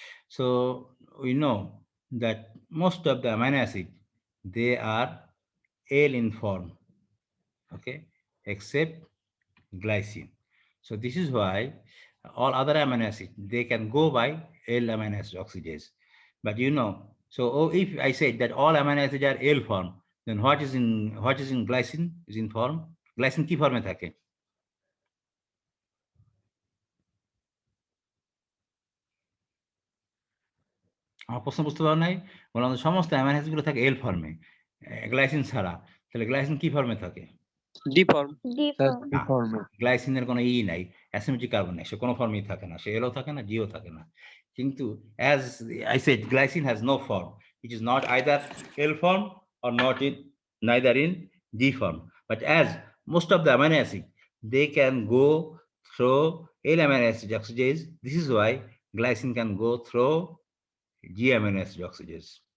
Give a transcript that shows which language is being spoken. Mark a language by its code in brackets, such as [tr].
[en] So we know that most of the amino acid, they are L in form, okay, except glycine. So this is why all other amino acids, they can go by L amino acid oxidase. But you know, so if I say that all amino acids are L form, then what is in glycine is in form? [bn] Glycine কি ফর্মে থাকে? আমার প্রশ্ন বুঝতে পারো নাই? বললাম সমস্ত অ্যামাইনো অ্যাসিড গুলো থাকে এল ফর্মে, গ্লাইসিন ছাড়া। তাহলে গ্লাইসিন কি ফর্মে থাকে? [en] D form. D form. D form. [bn] গ্লাইসিনের কোনো ই নাই, অ্যাসিমেট্রিক কার্বন নাই, সে কোনো ফর্মেই থাকে না, সে এলও থাকে না, জিও থাকে না। [en] কিন্তু as I said, glycine has no form, it is not either L form or not in neither in D form. But as most of the amino acid, they can go through L amino acid oxidase. This is why glycine can go through G amino acid oxidase.